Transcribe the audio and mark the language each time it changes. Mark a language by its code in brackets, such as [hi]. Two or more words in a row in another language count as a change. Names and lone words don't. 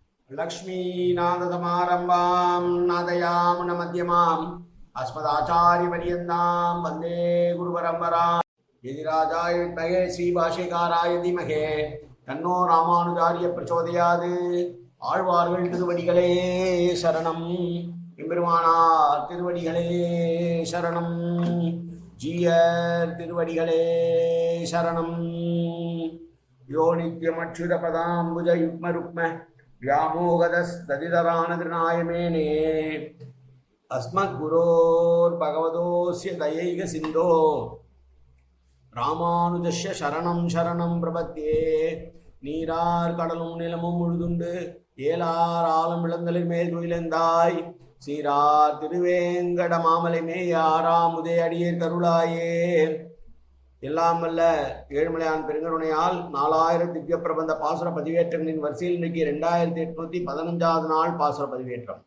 [sa] लक्ष्मीनाथसमारम्भां नादयामुनमध्यमाम् अस्मदाचार्यपर्यन्तां वन्दे गुरुपरम्परां यदिराजाय विद्महे श्रीभाष्यकाराय धीमहि तन्नो रामानुजार्य प्रचोदयात् [ta] ஆழ்வார்கள் திருவடிகளே சரணம் எம்பெருமானார் திருவடிகளே சரணம் ஜீயர் திருவடிகளே சரணம் [sa] यो नित्यमच्युत पदाम्बुज युग्म रुक्म व्यामोगदस्तदितरानदृणायमेने अस्मद्गुरोर् भगवतोऽस्य दयैक सिन्धो रामानुजस्य शरणं शरणं प्रपद्ये [ta] நீரார் கடலும் நிலமும் முழுதுண்டு ஏலார் ஆலம் இளந்தலில் மேல் துயிலந்தாய் சீரார் திருவேங்கட மாமலை மேயாராமுதே அடியேர் கருளாயே எல்லாம் வல்ல ஏழுமலையான் பெருங்கருணையால் 4000 திவ்ய பிரபந்த பாசுர பதிவேற்றங்களின் வரிசையில் இன்றைக்கு 2815வது நாள் பாசுர பதிவேற்றம்.